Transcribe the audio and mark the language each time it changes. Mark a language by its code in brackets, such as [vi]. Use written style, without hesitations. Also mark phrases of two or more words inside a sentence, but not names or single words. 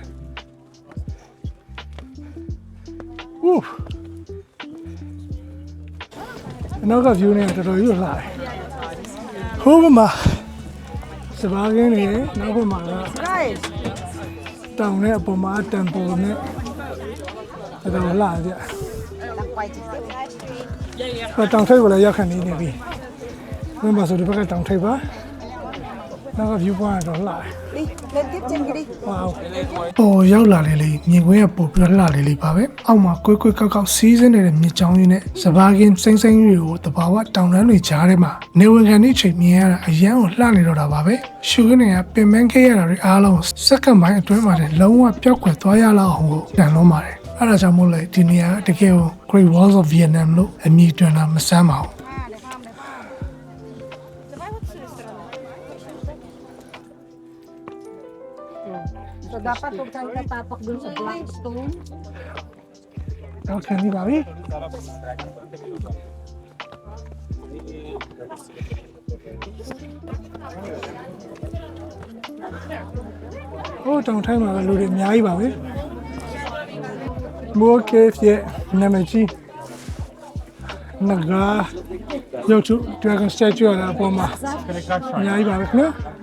[my] နောက်က view နဲ့တော်တော်ကြီးလာတယ်ဟိုဘက်မှာစပားကင်းနေနောက်ဘက်မှာကတောင်နဲ့အပေါ်မှာ temple နဲ့တော်တော်လာကြတောင်ထိပ်ကိုလည်းရောက်ခဏနေပြီဝင်ပါဆိုဒီဘက်ကတောင်ထိပ်ပါနောက်က [en] view point [my] တော့လှတယ် [vi] đi lên tiếp trên kia đi [my] ဝေါပေါ်ရောက်လာလေလေမြင်ကွင်းကပို့ပြီးလှလေလေပါပဲအောက်မှာကွေးကွေးကောက်ကောက်စီးစင်းနေတဲ့မြစ်ချောင်းကြီးနဲ့စပါးကင်းစိမ့်စိမ့်တွေကိုတဘာဝတောင်တန်းတွေကြားထဲမှာနေဝင်ခံနေချိန်မြင်ရတာအရန်ကိုလှနေတော့တာပါပဲရှုခင်းတွေကပင်ပန်းခဲ့ရတာတွေအားလုံးစက္ကန့်ပိုင်းအတွင်းမှာလုံးဝပျောက်ကွယ်သွားရလောက်အောင်ကိုတန်လုံးပါတယ်အဲ့ဒါကြောင့်မို့လဲဒီနေရာတကယ်ကို Great Walls of Vietnam လို့အမည်တွင်တာမဆန်းပါဘူး [tl] so dapat huwag tayo natapak dun sa [en] black stone [my] တော့ခံနေပါပြီဟိုတောင်ထိုင်းမှာလူတွေအများကြီးပါပဲမိုးကေဖ်ရဲ့နာမည်ကြီးနဂါရုပ်ထု [en] Dragon Statue [my] ရတာအပေါ်မှာအများကြီးပါပဲခင်ဗျာ